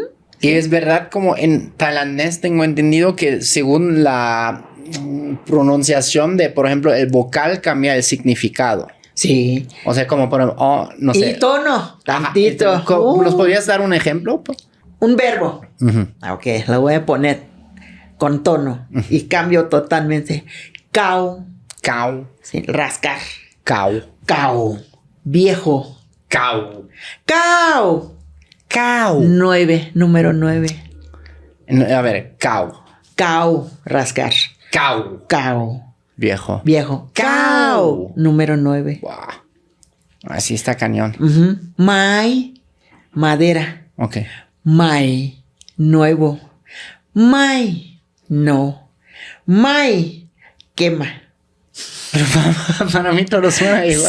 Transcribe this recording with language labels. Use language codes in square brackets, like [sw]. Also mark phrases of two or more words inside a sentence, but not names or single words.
[es] Y es verdad, como en tailandés tengo entendido que según la pronunciación de, por ejemplo, el vocal cambia el significado. Sí. O sea, como por ejemplo, oh, no sé. Y tono, tantito. Ajá. ¿Nos podrías dar un ejemplo? Un verbo. Ujú. Ok, lo voy a poner con tono y cambio totalmente. Cao, Cao, sí, rascar. cao, Cao, viejo. cao, Cao, cao. 9, número 9. A ver, cao, Cao, rascar. cao. Cao, Viejo. viejo. Cao. Cao, número 9. Wow. Así está cañón. Mai, madera. Ok. Mai, nuevo. Mai, no. Mai, quema. Pero para mí todo suena igual.